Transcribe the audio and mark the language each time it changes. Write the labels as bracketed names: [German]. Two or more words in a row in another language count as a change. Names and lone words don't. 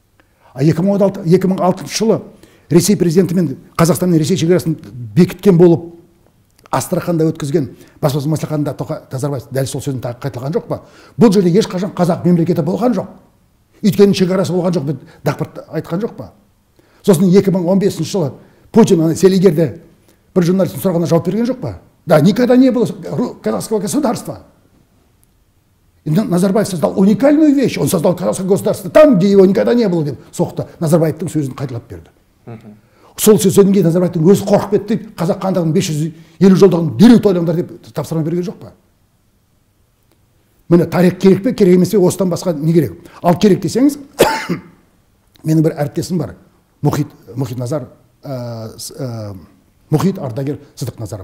[Kazakh] 2006 жылы Ресей президентімен Қазақстан мен Ресей шекарасын бекіткен болып, Астраханда өткізген баспасөз мәслихатында Назарбаев дәл сол сөзін қайталаған жоқ па? Бұл жерде ешқашан қазақ мемлекеті болған жоқ. Өйткені шекарасы болған жоқ, дақпырт айтқан жоқ па? Сосын 2015 жылы Путин селигерде бір журналистің сұрағына жауап берген жоқ па? [Russian] Да, никогда не было казахского государства. И Назарбаев создал уникальную вещь. Он создал казахское государство там, где его никогда не было, [Kazakh] деп соқты. Назарбаевтың сөзін қайталап берді. Сол сөзден кейін Назарбаевтың өзі қорқып кетті, қазақ хандығының 550 жылдығын дереу тойлаңдар деп тапсырма берген жоқ па? Міне, тарих керек пе, керек емес пе, осыдан басқа не керек? Ал керек десеңіз, менің бір әріптесім бар, Мұхит Назар, Мұхит Ардагер Сыдық Назаров.